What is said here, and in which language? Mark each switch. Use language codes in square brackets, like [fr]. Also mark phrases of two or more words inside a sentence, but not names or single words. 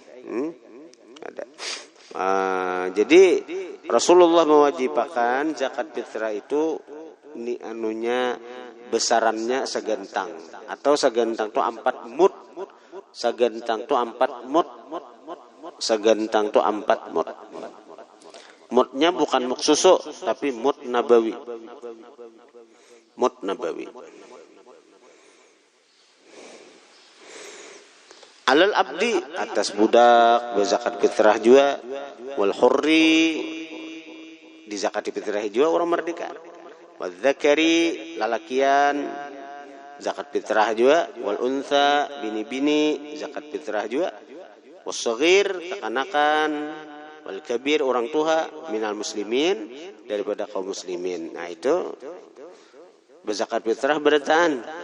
[bjn] Jadi Rasulullah mewajibkan zakat fitrah itu ini anunya besarannya segentang, atau segentang itu 4 mud. Segentang itu 4 mud. Segentang itu 4 mud. Mudnya bukan mud susu tapi mud nabawi. Mud nabawi. [ar] على العبد, [bjn] atas budak berzakat fitrah juga, [ar] والحر [bjn] di zakat fitrah juga orang merdeka, [ar] والذكر [bjn] lalakian zakat fitrah juga, [ar] والأنثى [bjn] bini-bini zakat fitrah juga, [ar] والصغير [bjn] kekanakan, [ar] والكبير [bjn] orang tua, [ar] من المسلمين [bjn] daripada kaum muslimin. Nah itu berzakat fitrah berataan.